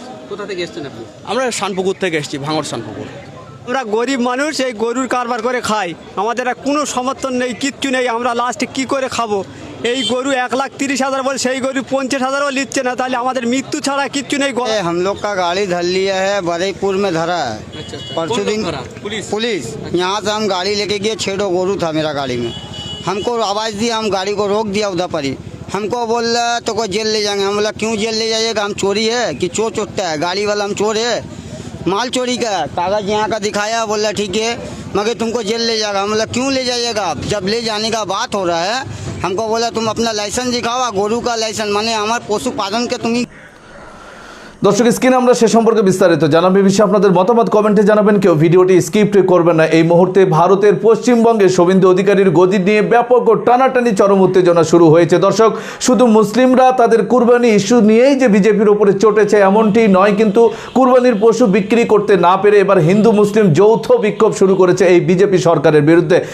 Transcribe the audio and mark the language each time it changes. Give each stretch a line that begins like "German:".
Bangla: কোথা থেকে এসছেন আপনি? আমরা শানপুকুর থেকে এসেছি, ভাঙড় শানপুকুর। আমরা গরিব মানুষ, এই গরুর কারবার করে খাই, আমাদের আর কোনো সমর্থন নেই, কিচ্ছু নেই, আমরা লাস্টে কি করে খাবো? এই গরু 1,30,000 বলে সেই গরু 50,000ও নিচ্ছে না, তাহলে আমাদের মৃত্যু ছাড়া কিচ্ছু নেই।
Hindi: हम लोग का गाड़ी धर लिया है, बरेपुर में धरा है। परसों दिन पुलिस यहाँ से हम गाड़ी लेके गए, 6 गोरू था मेरा गाड़ी में। हमको आवाज़ दी, हम गाड़ी को रोक दिया उधर पर ही। हमको बोल रहा तो को जेल ले जाएंगे। हम बोला क्यों जेल ले जाइएगा, हम चोरी है कि चोर चोटता है, गाड़ी वाला हम चोर है, माल चोरी का कागज़ यहाँ का दिखाया। बोल रहा ठीक है मगर तुमको जेल ले जाएगा। हम बोला क्यों ले जाइएगा, जब ले जाने का बात हो रहा है हमको बोला तुम अपना लाइसेंस दिखाओ, गोरू का लाइसेंस
Bangla: মানে আমার পশুপালনকে তুমি। দর্শক স্ক্রিনে আমরা সে সম্পর্কে বিস্তারিত জানাবো, বিষয়ে আপনাদের মতামত কমেন্টে জানাবেন, কেউ ভিডিওটি স্কিপ করবেন না। এই মুহূর্তে ভারতের পশ্চিমবঙ্গে শুভেন্দু অধিকারীর গদি নিয়ে ব্যাপক ও টানাটানি চরম উত্তেজনা শুরু হয়েছে। দর্শক শুধু মুসলিমরা তাদের কুরবানি ইস্যু নিয়েই যে বিজেপির উপরে চটেছে এমনটি নয়, কিন্তু কুরবানির পশু বিক্রি করতে না পেরে এবার হিন্দু মুসলিম যৌথ বিক্ষোভ শুরু করেছে এই বিজেপি সরকারের বিরুদ্ধে।